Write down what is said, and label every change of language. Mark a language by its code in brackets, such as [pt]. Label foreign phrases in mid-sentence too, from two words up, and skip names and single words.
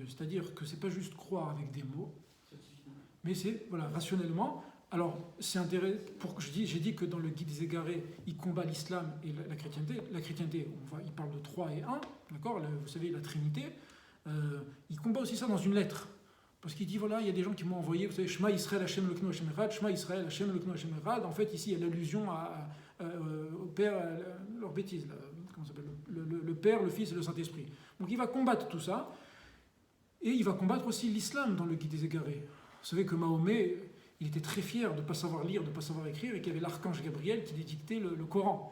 [fr] C'est-à-dire que c'est pas juste croire avec des mots, mais c'est rationnellement. Alors, c'est intéressant. J'ai dit que dans le Guide des égarés, il combat l'islam et la chrétienté. La chrétienté, il parle de 3 et 1, d'accord. Vous savez, la Trinité. Il combat aussi ça dans une lettre. Parce qu'il dit, il y a des gens qui m'ont envoyé, vous savez, [he] שמע ישראל השם אלוקינו השם אחד, שמע ישראל השם אלוקינו השם אחד. [fr] En fait, ici, il y a l'allusion au Père, leur bêtise, là, comment ça s'appelle, le Père, le Fils et le Saint-Esprit. Donc il va combattre tout ça, et il va combattre aussi l'islam dans le Guide des égarés. Vous savez que Mahomet, il était très fier de ne pas savoir lire, de ne pas savoir écrire, et qu'il y avait l'archange Gabriel qui lui dictait le Coran.